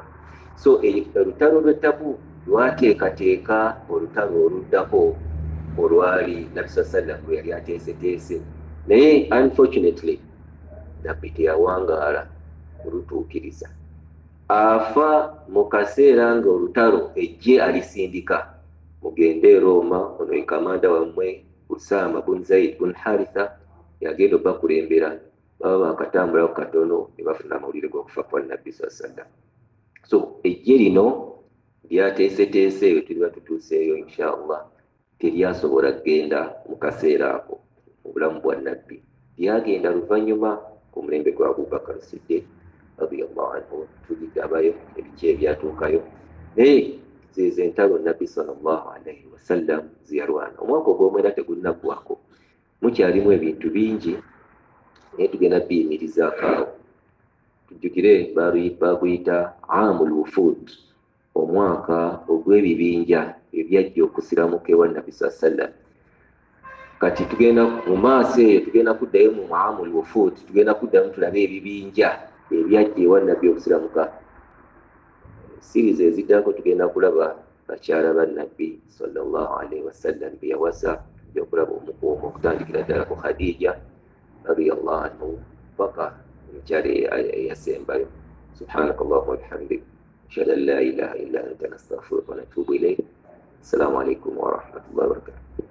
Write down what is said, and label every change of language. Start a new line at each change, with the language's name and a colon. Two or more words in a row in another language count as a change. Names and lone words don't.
Ganda: So olutalo lw'e Tabuk lwateekateeka olutalo oluddako olwali Nabbi
Arabic: صلى الله عليه
Ganda: yali ateeseteese, naye unfortunately nabbi teyawangaala kulutuukiriza. Afa mu kaseera nga olutalo ejje alisindika, mugende e Roma, ono ye kamanda wammwe Usama bun Zaid bun Haritha yagenda okubakulembera, baba bakatambulako katono ne bafuna amawulire g'okufa kwa Nabbi
Arabic: صلى الله عليه وسلم.
Ganda: So ejje lino lyateeseteese eyo tuliba tutuuseeyo inshallah, teryasobola kgenda mu kaseera ako mu bulamu bwa Nabbi, lyagenda luvannyuma ku mulembe gwa Abubakar Siddiq
Arabic: رضي الله عنه,
Ganda: tuligabayo ebiki ebyatuukayo, naye zezo entalo Nabbi
Arabic: صلى الله عليه وسلم
Ganda: ziyalwana. Omwaka ogw'omwenda tegunnaggwako, mukyalimu ebintu bingi, naye tugenda biyimirizaako awo. Tujjukire baguyita
Arabic: عام الوفود,
Ganda: omwaka ogw'ebibinja ebyajja okusiramuka ewa Nabbi
Arabic: صلى الله عليه وسلم.
Ganda: Kati tugenda mu maaso eyo, tugenda kuddayo mu
Arabic: عام الوفود,
Ganda: tugenda kuddamu tulabe ebibinja ebyajja ewa Nabbi okusiramuka. Series eziddako tugenda kulaba bakyala ba Nabbi
Arabic: صلى الله عليه وسلم
Ganda: be yawasa, tujja kulaba omukuumu okutandikira ddala ku Khadija
Arabic: رضي الله عنه
Ganda: paka omukyala eyasembayo.
Arabic: سبحانك اللهم وبحمدك أشهد أن لا إله إلا أنت نستغفرك ونتوب إليك. السلام عليكم ورحمة الله وبركاته.